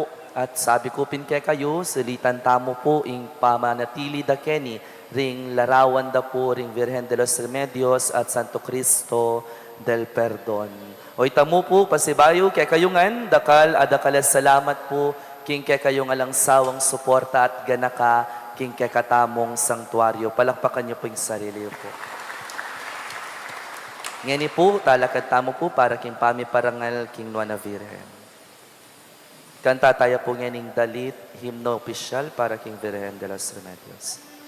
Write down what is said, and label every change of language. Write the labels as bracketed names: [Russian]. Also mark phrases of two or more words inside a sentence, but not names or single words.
[Pampanga] At sabi ko pin kay kayo, silitan tamo po ing pamanatili da keni, ring larawan da po, ring Virgen de los Remedios at Santo Cristo del Perdon. O itamo po, pasibayo kay kayungan, adakalas salamat po, king kay kayong alang sawang suporta at ganaka, king kay katamong sanktuaryo. Palakpakan niyo po yung sarili po. [Filipino] Ngayon po, [Pampanga] talakad tamo po para king pami parangal, king Nuana Virgen. [Filipino] Kanta tayo po ngayon dalit, himno opisyal para king Virgen de los Remedios.